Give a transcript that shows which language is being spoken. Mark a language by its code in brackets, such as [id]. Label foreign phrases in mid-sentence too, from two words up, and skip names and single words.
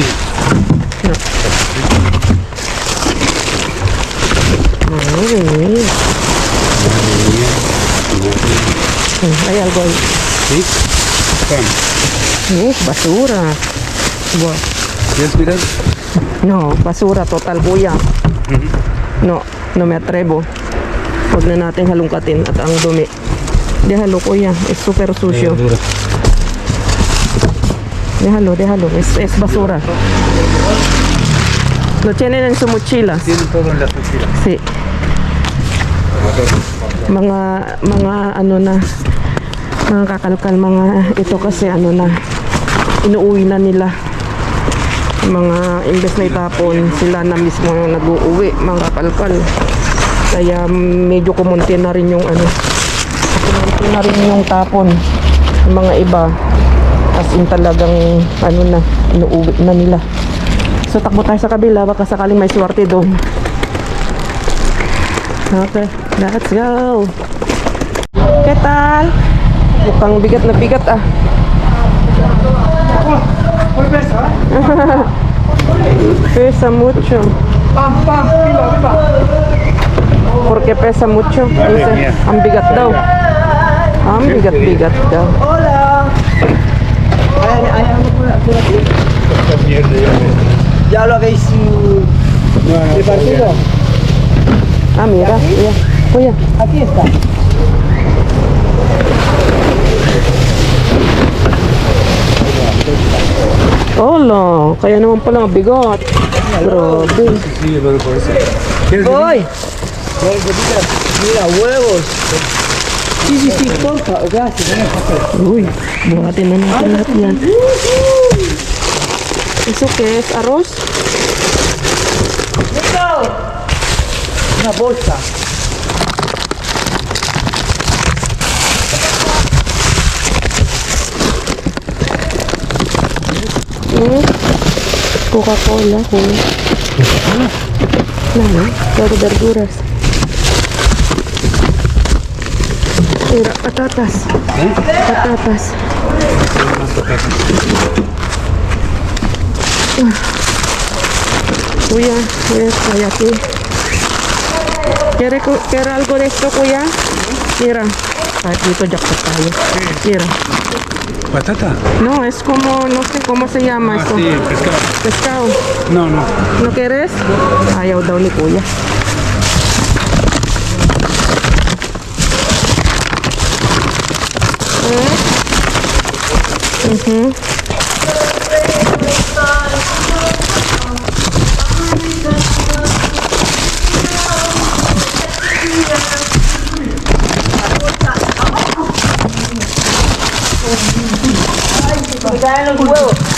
[es] No. Madre mía. Hay algo ahí. ¿Sí? Basura. Wow. ¿Quieres mirar? No, basura total, kuya. No me atrevo. [tl] Huwag na natin halungkatin at ang dumi. [es] Déjalo, kuya. Es super sucio. Déjalo. Es basura. Lo tienen en su mochila. Tienen todo en la mochila. Sí. [tl] Mga mga kakalkal, mga ito kasi inuuwi na nila. Mga imbes na itapon, sila na mismo yung nag-uuwi, mga kakalkal. Kaya medyo kumunti na rin yung tapon ng mga iba. As in talagang inuuwi na nila. So takbo tayo sa kabila, baka sakaling may swerte doon. [en] Okay, let's go. [es] ¿Qué tal? [tl] Mukhang bigat na bigat [es] Pesa mucho. Porque pesa mucho. Dice, [tl] ang bigat daw. Ang bigat daw. [es] Hola. Ay, Esta mierda ya ves. ¿Ya lo habéis No, no, repartido? Ah, mira. [tl] Kuya. Kuya. [es] Aquí está. Hola. [tl] Kaya naman pala mabigot. Grabe. [es] Sí, pero por eso. ¿Quieres ¡Voy! Mira, huevos. Sí, porfa, gracias. [tl] Uy, buhatin na natin lahat yan. [es] ¿Eso qué es? ¿Arroz? Una bolsa. Coca-Cola, kuya. Ano? Pero verduras. Mira, patatas. Patatas. [tl] Kuya, kuya, [es] aquí. ¿Quiere algo de esto, kuya? Mira. [tl] Kahit dito, jackpot tayo. [es] Mira. ¿Patata? No, es como, no sé cómo se llama Ah, esto. sí, pescado. Pescado. No, no. ¿No quieres? [tl] Ayaw daw ni kuya. Mhm. [es] Me caen los huevos.